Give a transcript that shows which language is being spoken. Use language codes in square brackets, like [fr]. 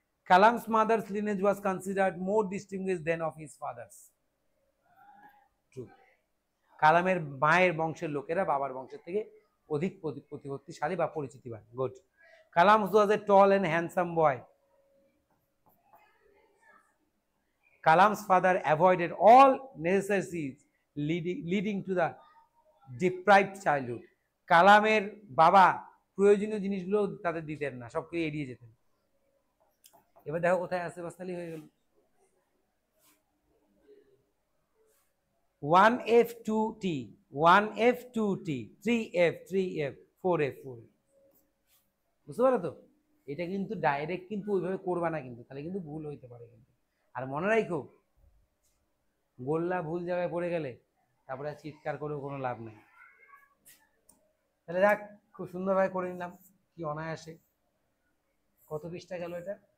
[en] Kalam's mother's lineage was considered more distinguished than of his father's. [bn] True. কালামের মায়ের বংশের লোকেরা বাবার বংশের থেকে অধিক প্রতিপত্তিশালী বা পরিচিতিবান। Good. [en] Kalam was a tall and handsome boy. Kalam's father avoided all necessities leading to the deprived childhood. [bn] কালামের বাবা প্রয়োজনীয় জিনিসগুলো তাদের দিতেন না, সবকিছু এড়িয়ে যেতেন। এবার দেখো কোথায় আসে বাস্তালি হয়ে গেল। 1F2T 1F2T 3F 3F 4F 4F, বুঝতে পারো তো? এটা কিন্তু ডাইরেক্ট কিন্তু ওইভাবে করবা না, কিন্তু তাহলে কিন্তু ভুল হইতে পারে কিন্তু। আর মনে রাখো, গোল্লা ভুল জায়গায় পড়ে গেলে তারপরে চিৎকার করেও কোনো লাভ নেই। তাহলে যাক, খুব সুন্দরভাবে করে নিলাম, কি অনায়াসে। কত পৃষ্ঠা গেল এটা?